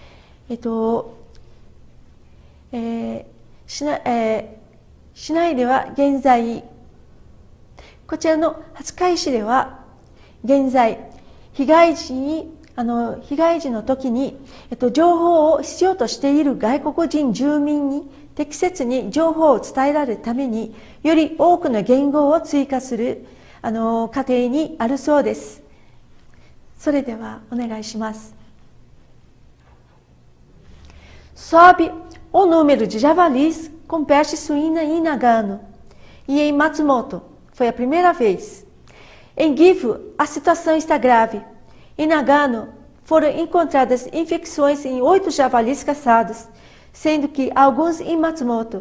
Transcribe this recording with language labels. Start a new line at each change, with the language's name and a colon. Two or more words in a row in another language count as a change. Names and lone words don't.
Japanese: 市内では現在、こちらの廿日市では現在、被害時の時に、情報を必要としている外国人住民に適切に情報を伝えられるために、より多くの言語を追加する過程にあるそうです。それではお願いします。
Portuguese: Sobe o número de javalis com peste suína em Nagano e em Matsumoto. Foi a primeira vez. Em Gifu, a situação está grave. Em Nagano, foram encontradas infecções em 8 javalis caçados, sendo que alguns em Matsumoto.